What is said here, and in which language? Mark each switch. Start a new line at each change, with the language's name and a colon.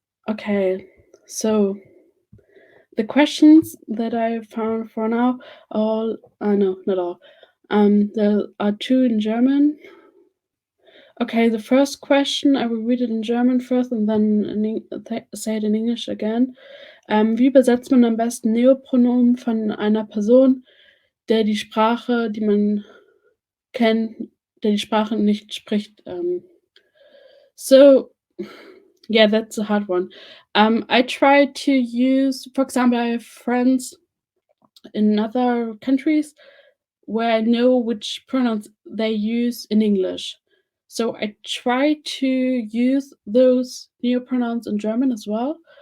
English: Okay, so the questions that I found for now are all, no, not all. There are two in German. Okay, the first question, I will read it in German first and then say it in English again.
German: Wie übersetzt man am besten Neopronomen von einer Person, der die Sprache, die man kennt, der die Sprache nicht spricht?
English: So, yeah, that's a hard one. I try to use, for example, I have friends in other countries where I know which pronouns they use in English. So I try to use those neopronouns in German as well.